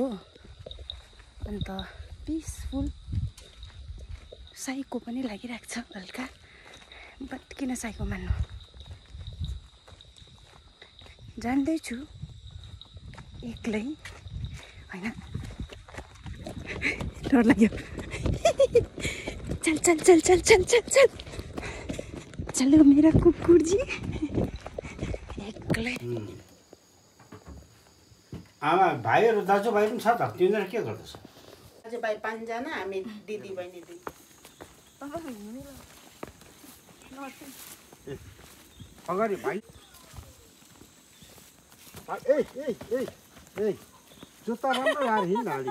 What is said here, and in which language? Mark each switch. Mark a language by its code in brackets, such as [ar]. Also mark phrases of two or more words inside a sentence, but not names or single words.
[ne] अन्त [en] peaceful psycho [ne] पनि लागिरहेको छ हल्का। बट किन साइको मान्नु। जान्दैछु एक्लै होइन। डर लाग्यो। चल चल चल चल चल चल चल [hi] चलो मेरा [ne] कुकुर जी। एक्लै आमा भाइहरू दाजुभाइ पनि छ त। तिनीहरू के गर्दैछ? दाजुभाइ 5 जना हामी दिदी बहिनी 2। अगाडि भाइ ए जुत्ता राम्रो लाएर हिँड्न अलि।